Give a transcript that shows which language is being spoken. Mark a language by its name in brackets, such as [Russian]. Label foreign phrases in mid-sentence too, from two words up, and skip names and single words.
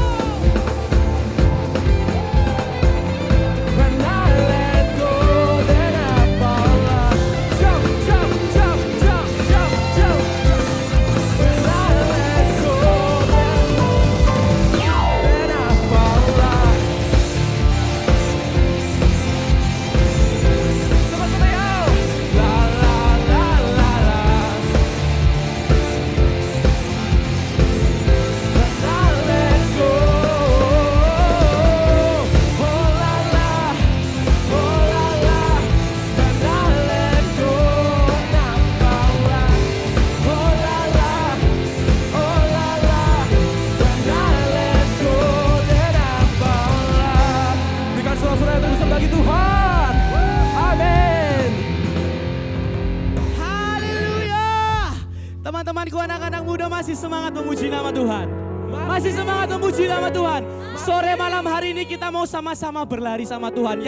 [English] When I let go, then I'm alive. Jump, jump, jump, jump, jump, jump. When I let go, then I'm alive. [Indonesian] Sama-sama yuk. La la la la la. [English] When I let go, oh la la, oh la la. When I let go, I'm alive. Oh la la, oh la la. When I let go, then I'm alive. [Indonesian] Berikan sorak-sorai yang terbesar bagi Tuhan. Amin. Haleluya. Teman-temanku anak-anak muda masih semangat memuji nama Tuhan. Masih semangat memuji nama Tuhan. Sore malam hari ini kita mau sama-sama berlari sama Tuhan.